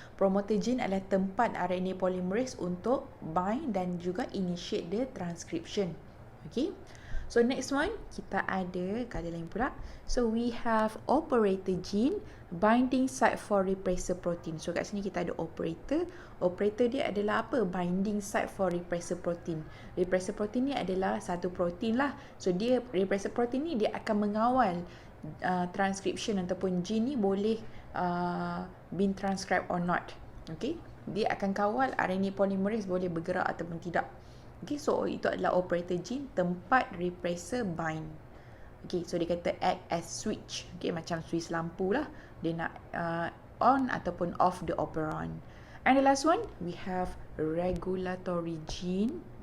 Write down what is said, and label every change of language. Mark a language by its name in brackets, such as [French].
[Malay] Promoter gene adalah tempat RNA polymerase untuk bind dan juga [English] initiate the transcription. [Malay] Okay. [English] So next one, [Malay] kita ada kali lain pula. [English] So we have operator gene, binding site for repressor protein. [Malay] So kat sini kita ada operator. Operator dia adalah apa? [English] Binding site for repressor protein. [Malay] Repressor protein ni adalah satu protein lah. So dia, repressor protein ni dia akan mengawal transcription ataupun gene ni boleh [English] been transcribed or not. [Malay] Okay. Dia akan kawal RNA polymerase boleh bergerak ataupun tidak. Okay, so itu adalah operator gene, tempat repressor bind. Okay, so dia kata [English] act as switch. [Malay] Okay, macam switch lampu lah. Dia nak on ataupun off [English] the operon. And the last one, we have regulatory gene.